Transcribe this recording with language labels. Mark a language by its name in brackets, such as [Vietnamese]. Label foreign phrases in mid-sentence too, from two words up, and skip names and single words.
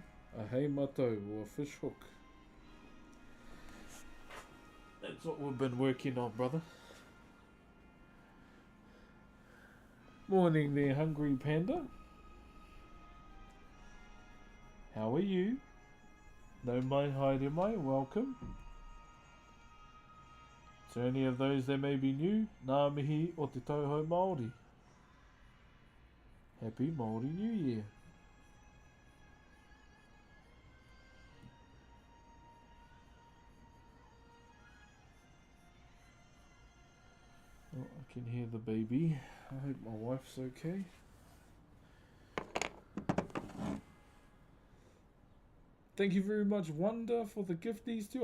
[English] A heimato or a fish hook. That's what we've been working on, brother. morning there, Hungry Panda. How are you? [Māori] No mai haere mai, [English] welcome. To any of those that may be new, [Māori] ngā mihi o te tauhou Māori. [English] Happy Māori New Year. Oh, I can hear the baby. I hope my wife's okay. Thank you very much, Wonder, for the gift these two.